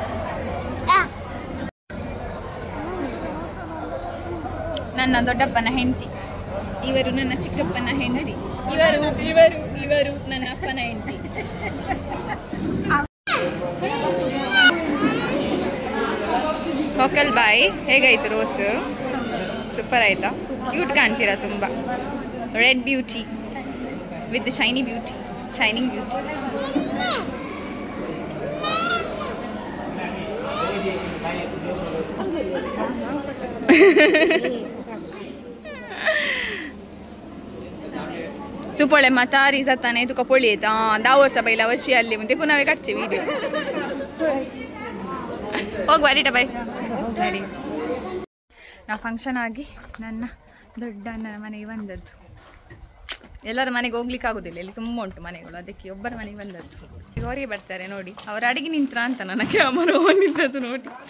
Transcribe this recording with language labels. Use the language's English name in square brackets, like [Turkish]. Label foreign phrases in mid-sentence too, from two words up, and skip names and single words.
[Kannada] ನನ್ನ ದೊಡ್ಡಪ್ಪನ ಹೆಂಡತಿ ಇವರು ನನ್ನ ಚಿಕ್ಕಪ್ಪನ ಹೆಂಡತಿ ಇವರು ನನ್ನ ಅಪ್ಪನ ಹೆಂಡತಿ [Konkani] होकल बाय [Kannada] ಹೇಗಾಯ್ತು ರೋಸ್ ಸೂಪರ್ ಆಯ್ತಾ ಕ್ಯೂಟ್ ಕಾಣ್ತೀರಾ ತುಂಬ [English] red beauty with shining beauty [Konkani] तू पळे म्हातारी जाताना तुका पळयता 10 वर्सां पयला वर्षी आसली म्हणून ते पुन्हा काडचे व्हिडिओ [Kannada] ಹೋಗಿ ಬರೀಟ ಬಾಯ್ ನಡಿ ನಾವು ಫಂಕ್ಷನ್ ಆಗಿ ನನ್ನ ದೊಡ್ಡ ಅಣ್ಣನ ಮನೆಗೆ ಬಂದದ್ದು ಎಲ್ಲರ ಮನೆಗೆ ಹೋಗ್ಲಿಕ್ಕೆ ಆಗೋದಿಲ್ಲ ಇಲ್ಲಿ ತುಂಬ ಉಂಟು ಮನೆಗಳು ಅದಕ್ಕೆ ಒಬ್ಬರ ಮನೆಗೆ ಬಂದದ್ದು ಈಗ ಹೊರಗೆ ಬರ್ತಾರೆ ನೋಡಿ ಅವ್ರ ಅಡಿಗೆ ನಿಂತ್ರ ಅಂತ ನನ್ನ ಕ್ಯಾಮರಾ ನಿಂತದ್ದು ನೋಡಿ